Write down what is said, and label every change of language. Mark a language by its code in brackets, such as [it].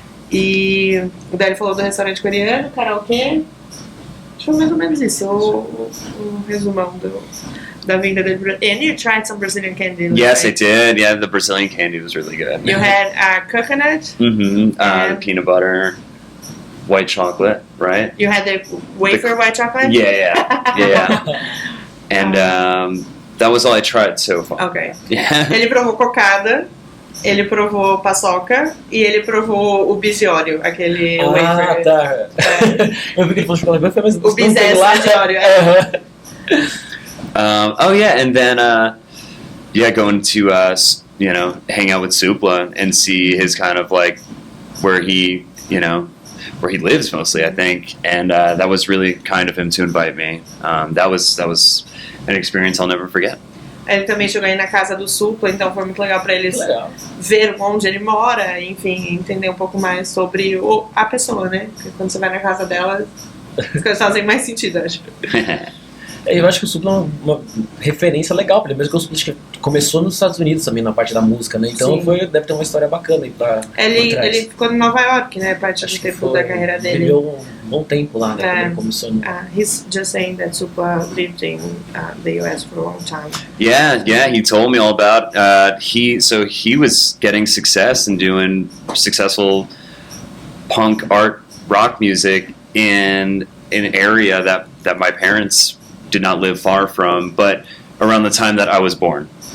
[pt] E daí ele falou do restaurante coreano, karaokê. Acho que foi mais ou menos isso, o resumão da vinda dele. [en] And you tried some Brazilian candy. Yes, right? I did. Yeah, the Brazilian candy was really good. You had coconut. Mm-hmm. Peanut butter, white chocolate, right? You had the wafer white chocolate. Yeah. And that was all I tried so far. Okay. Yeah. [pt] Ele provou cocada, ele provou paçoca e ele provou o bisiório, aquele wafer. Tá. Eu vi que ele falou chocolate branco, mas O bisé bisiório. [en] And then going to hang out with Supla and see his kind of like where he lives mostly, I think, and that was really kind of him to invite me. That was an experience I'll never forget. [pt] Ele também chegou aí na casa do Supla, então foi muito legal para eles ver onde ele mora, enfim, entender um pouco mais sobre a pessoa, né? Porque quando você vai na casa dela, as coisas fazem mais sentido, acho. Eu acho que o Supla é uma referência legal pra ele, mesmo que o Supla acho que começou nos Estados Unidos também, na parte da música, né? Então deve ter uma história bacana aí pra ele ficou em Nova York, né? Parte do tempo da carreira dele. Ele viveu um bom tempo lá, né? Quando ele começou. [en] He's just saying that Supla lived in the US for a long time. Yeah, he told me all about he was getting success and doing successful punk art rock music in an area that my parents did not live far from, but around the time that I was born.